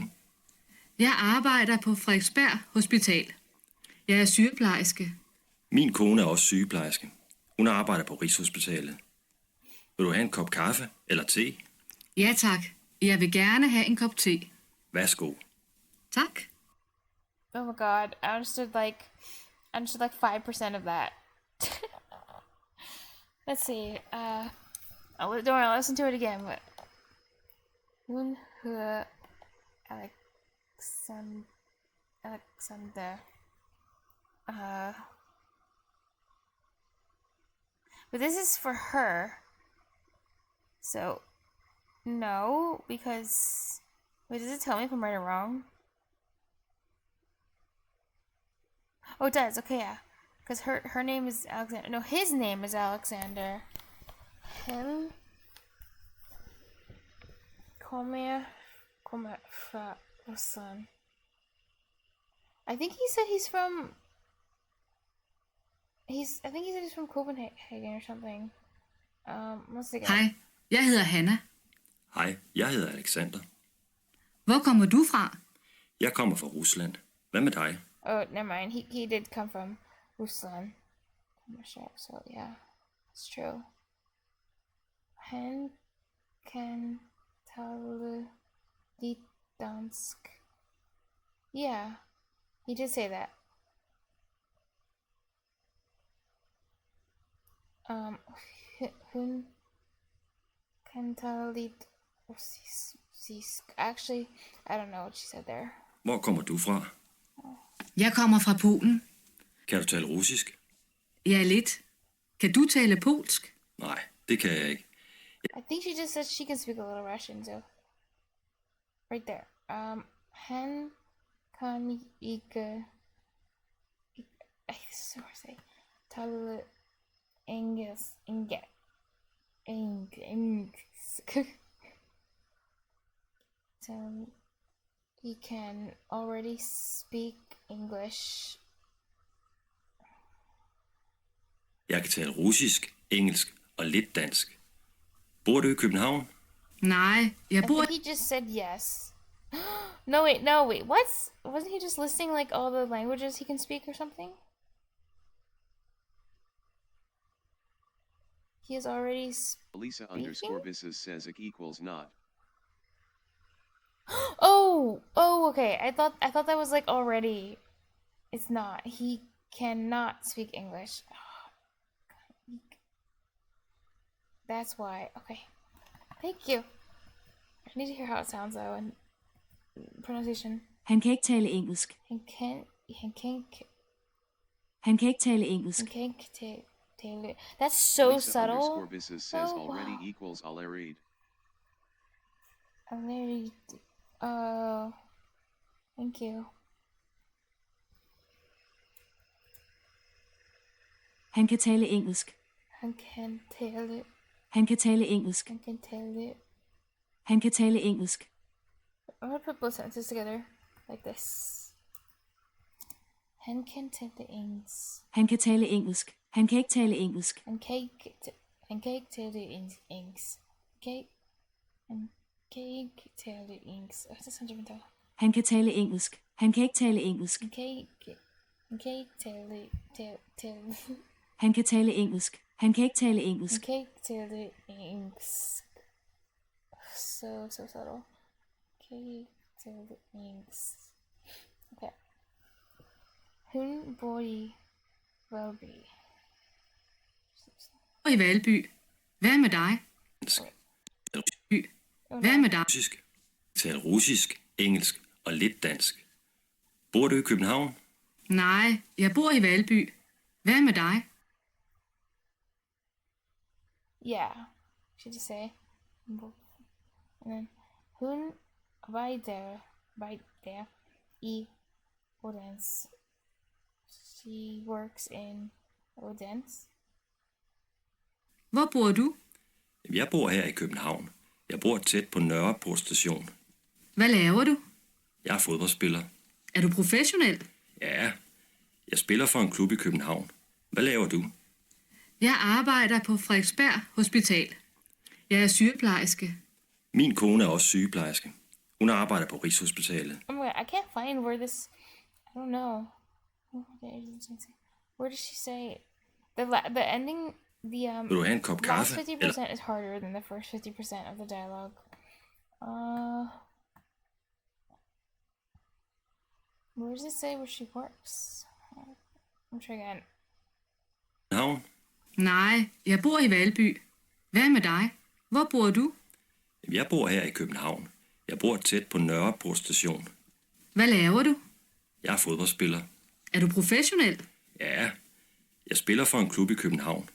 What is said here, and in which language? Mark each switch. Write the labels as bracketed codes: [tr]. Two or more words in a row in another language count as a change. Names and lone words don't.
[da] Jeg arbejder på Frederiksberg Hospital. Jeg er sygeplejerske. Min kone er også sygeplejerske. Hun arbejder på Rigshospitalet. Vil du have en kop kaffe eller te? Ja tak. Jeg vil gerne have en kop te. Værsgo. Tak. [en] Oh my god, I understood like 5% of that. Let's see. Don't worry, I'll listen to it again. But Alexander. But this is for her. So no, because wait, does it tell me if I'm right or wrong? Oh, it does. Okay, yeah. Because her name is Alexander. No, his name is Alexander. Him. [da] Kommer fra Rusland. [en] I think he said he's from. I think he said he's from Copenhagen or something. Once again. [da] Hej, jeg hedder Hanna. Hej, jeg hedder Alexander. Hvor kommer du fra? Jeg kommer fra Rusland. Hvad med dig? [en] Oh, never mind. He did come from Rusland. I'm not sure, so yeah, it's true. [da] Han kan tale lidt dansk. [en] Yeah, he did say that. [da] Hun kan tale lidt russisk. [en] Actually, I don't know what she said there. [da] Hvor kommer du fra? Jeg kommer fra Polen. Kan du tale russisk? Ja, lidt. Kan du tale polsk? Nej, det kan jeg ikke. [en] I think she just said she can speak a little Russian, so right there. [da] Han kan ikke tale engelsk. [en] So he can already speak English. [da] Jeg kan tale russisk, engelsk og lidt dansk. Bor du i København? Nej, jeg [en] I [da] bor... [en] think he just said yes. No, wait. What? Wasn't he just listing like all the languages he can speak or something? He is already Elisa underscore Bisses says ik equals not. Oh, okay. I thought that was like already. It's not. He cannot speak English. That's why. Okay. Thank you. I need to hear how it sounds though and pronunciation. [da] Han kan ikke tale engelsk. Han kan ikke tale engelsk. [en] That's so Elisa subtle. Underscore Bisses says already equals already. Already. Thank you. [da] Han kan tale engelsk. Han kan tale. Han kan tale engelsk. Han kan tale. Han kan tale engelsk. [en] I'm gonna put both sentences together like this. [da] Han kan tale engelsk. Han kan tale engelsk. Han kan ikke tale engelsk. Han kan ikke tale engelsk. Han kan ikke tale engelsk. Det er sådan, jeg Han kan tale engelsk. Han kan ikke tale engelsk. Han kan ikke tale Han kan tale engelsk. Han kan ikke tale engelsk. Han kan ikke tale engelsk. [en] So subtle. [da] Kan ikke tale engelsk. Okay. Hun bor i Valby. I Valby. Hvad med dig? Hvad med dig? Russisk. Taler russisk, engelsk og lidt dansk. Bor du i København? Nej, jeg bor i Valby. Hvad med dig? [en] Yeah. Should you say? And then hun right there i Odense. She works in Odense. [da] Hvor bor du? Jeg bor her i København. Jeg bor tæt på Nørreport station. Hvad laver du? Jeg er fodboldspiller. Er du professionel? Ja, jeg spiller for en klub i København. Hvad laver du? Jeg arbejder på Frederiksberg Hospital. Jeg er sygeplejerske. Min kone er også sygeplejerske. Hun arbejder på Rigshospitalet. [en] Oh my god, I can't find where this... I don't know. Where does she say... The ending... [da] Vil du have en kop kaffe? [en] Last 50% is harder than the first 50% of the dialogue. Where does it say where she works? I'm trying again. [da] Navn? Nej, jeg bor i Valby. Hvad med dig? Hvor bor du? Jeg bor her i København. Jeg bor tæt på Nørreport station. Hvad laver du? Jeg er fodboldspiller. Er du professionel? Ja, jeg spiller for en klub i København.